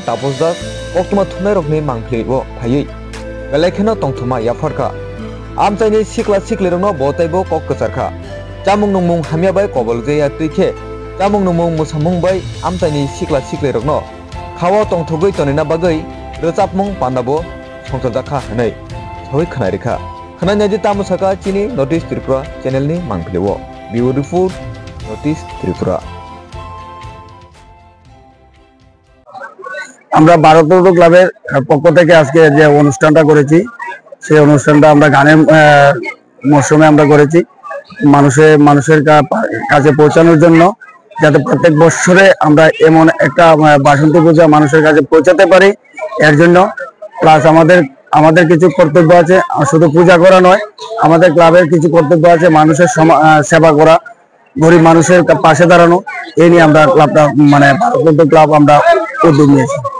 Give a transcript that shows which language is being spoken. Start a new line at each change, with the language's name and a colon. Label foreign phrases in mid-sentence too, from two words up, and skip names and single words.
Kok Borok: Tapos Das oktuma thunai rokni mangphleibo phaiye belai kheno tongthuma yafarka amchaini sikla siklirno botaibo kok kacharkha chamung nungmung hamya bai kobolje ya tuike Chamung numung musamung bai amtani sikla sikle rokno khawa tongthogoi tonina bagai rechapmung pandabo songchojaka hanai soi khanai rekha khanai ji tamusaka chini notice tripura channel ni mangphlewo beautiful notice tripura
Bangla: আমরা ভারতবর্ষ ক্লাবের পক্ষ থেকে আজকে যে অনুষ্ঠানটা করেছি সেই অনুষ্ঠানটা আমরা গানের মরশুমে আমরা করেছি মানুষের কাছে পৌঁছানোর জন্য যাতে প্রত্যেক বছরে আমরা এমন একটা বাসন্তী পূজা মানুষের কাছে পৌঁছাতে পারি এর জন্য প্লাস আমাদের কিছু কর্তব্য আছে শুধু পূজা করা নয় আমাদের ক্লাবের কিছু কর্তব্য আছে মানুষের সেবা করা গরিব মানুষের পাশে দাঁড়ানো এই নিয়ে আমরা ক্লাবটা মানে ভারতবর্ষ ক্লাব আমরা উদ্যোগ নিয়েছি